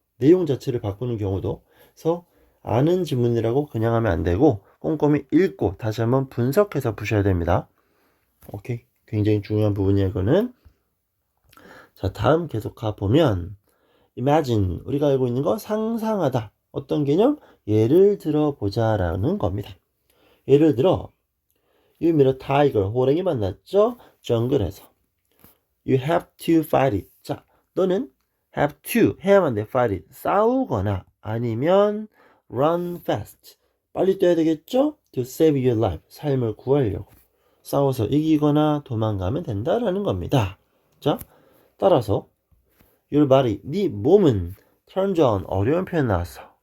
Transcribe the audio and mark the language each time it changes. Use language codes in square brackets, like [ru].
[ko] 내용 자체를 바꾸는 경우도. 그래서 아는 지문이라고 그냥 하면 안 되고 꼼꼼히 읽고 다시 한번 분석해서 푸셔야 됩니다. 오케이. 굉장히 중요한 부분이야 이거는. 자, 다음 계속 가보면 imagine 우리가 알고 있는 거 상상하다. 어떤 개념? 예를 들어보자 라는 겁니다. 예를 들어 [en] You meet a tiger. [ko] 호랑이 만났죠? 정글에서. [en] You have to fight it. [ko] 자, 너는 [en] have to [ko] 해야만 돼. [en] fight it. [ko] 싸우거나 아니면 [en] run fast. [ko] 빨리 뛰어야 되겠죠? [en] To save your life. [ko] 삶을 구하려고. 싸워서 이기거나 도망가면 된다라는 겁니다. 자, 따라서 [en] your body, [ko] 네 몸은 [en] turns on. [ko] 어려운 표현 나왔어.